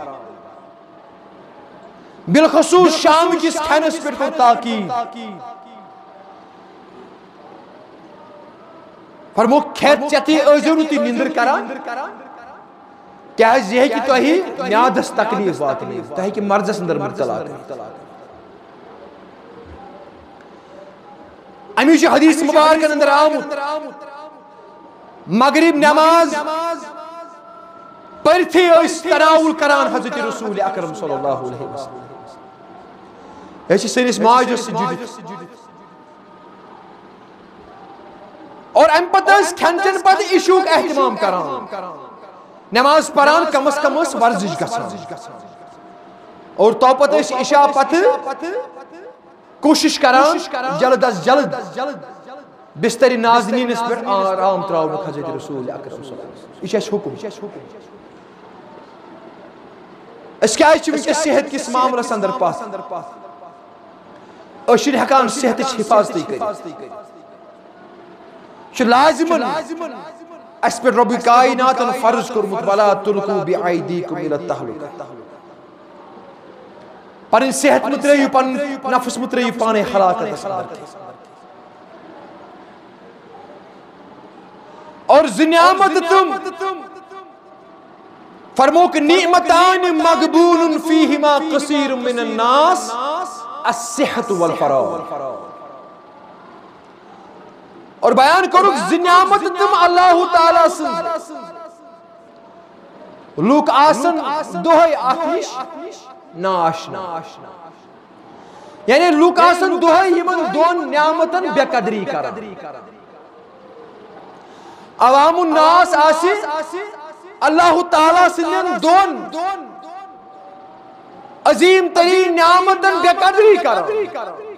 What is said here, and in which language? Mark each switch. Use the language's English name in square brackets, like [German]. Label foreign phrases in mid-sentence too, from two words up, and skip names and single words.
[Kashmiri] بالخصوٗص شام کِس کھٮ۪نس پٮ۪ٹھ کوٚر تاکیٖد فرموک کھٮ۪تھ چٮ۪تھٕے ٲسۍزیو نہٕ تُہۍ نِندٕر کران کیٛازِ یہِ ہیٚکہِ تۄہہِ میادس تکلیٖف واتنٲیِتھ تۄہہِ ہیٚکہِ مرضس اندر مبتلا کٔرِتھ امی چھُ حدیث مبارکن اندر آمُت مغرب نماز پٔرتھٕے ٲسۍ تناوُل کران حضرت رسول اکرم [Arabic] صلی اللہ علیہ وسلم [Kashmiri] یہِ چھِ سٲنِس ماجس سۭتۍ جُڑِتھ اور امہِ پتہٕ ٲسۍ کھٮ۪ن چٮ۪ن پتہٕ عشوُک احتمام کران نماز پران کم از کم ٲس ورزش گژھان اور تو پتہٕ ٲسۍ عشاء پتہٕ کوشش کران جلد از جلد بستر نازنینس پٮ۪ٹھ آرام تراونُک حضرت رسول اکرم [Arabic] صلی اللہ علیہ وسلم [Kashmiri] یہِ چھُ اَسہِ حُکم أسۍ کیٛازِ چھِ وٕنکٮ۪س صحت کِس معاملس اندر پتھ أسۍ چھِنہٕ ہٮ۪کان صحتٕچ حفاظتٕے کٔرِتھ چھُ لازمن اَسہِ پٮ۪ٹھ رۄبِ کایناتن فرض کوٚرمُت [Arabic] ولا تلقوا بأیدیکم الی التہلکہ [Kashmiri] پنٕنۍ صحت مہٕ ترٲیِو پنُن نفس مہٕ ترٲیِو پانے ہلاکتس اندر اور زٕ نعمت تِم فرموک [Arabic] نعمتان مغبون فیہما کثیر من الناس الصحت والفراغ [Kashmiri] اور بیان کوٚرُکھ زٕ نعمت تِم اللہ تعالیٰ سٕنٛز لُکھ آسن دۄہے اتھ نِش ناشنا یعنی لُکھ آسن دۄہے یِمن 2 نعمتن بے قدری کران عوام الناس آسہِ اللہ تعالیٰ سٕنٛدٮ۪ن 2 عظیٖم تریٖن نعمتن بے قدری کران